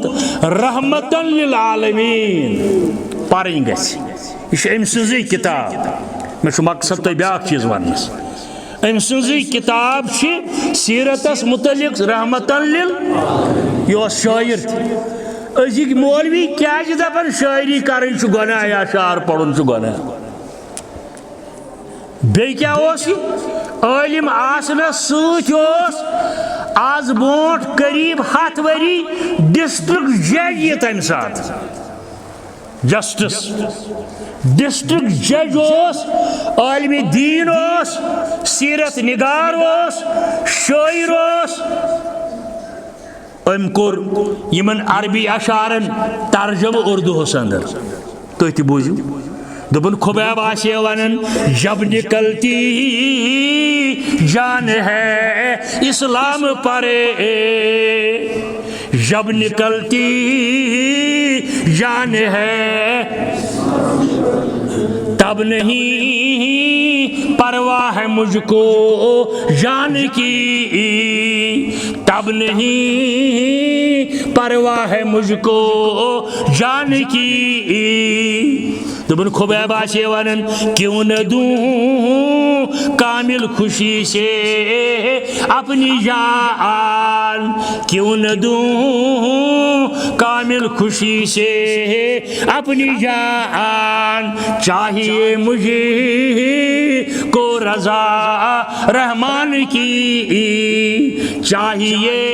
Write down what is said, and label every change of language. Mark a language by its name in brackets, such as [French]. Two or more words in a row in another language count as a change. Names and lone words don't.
[Arabic] رحمتا للعالمین [Kashmiri] پرن گژھِ یہ ام سنزی کتاب مے مقصد تہ بیاکھ چیز ونس ام سنزی کتاب چھ سیرتس متعلق رحمتا لل یہ شاعر ازک مولوی کیا دپان شاعری کرن چھ گناہ یا اشعار پڑھن چھ گناہ بی کیا عالم آسنس ست آز برونٹ قریب 7 وری [English] district judge [Kashmiri] یہ تمہ سات [English] justice district judge [Kashmiri] عالم دین سیرت نگار شاعر ام کور یمن عربی اشعارن ترجمہ اردو اندر تھی تہ بوزو دبن خبیب آسے ونن [Urdu] جب نکلتی جان ہے اسلام پرے جب نکلتی جان ہے تب نہیں پرواہ ہے مجھ کو جان کی تب نہیں پرواہ ہے مجھ کو جان کی [Kashmiri] دبن خبیب آسے ونن [Urdu] کیوں نہ دوں کامل خوشی سے اپنی جان کیوں نہ دوں کامل خوشی سے اپنی جان چاہیے مجھے کو رضا رحمان کی چاہیے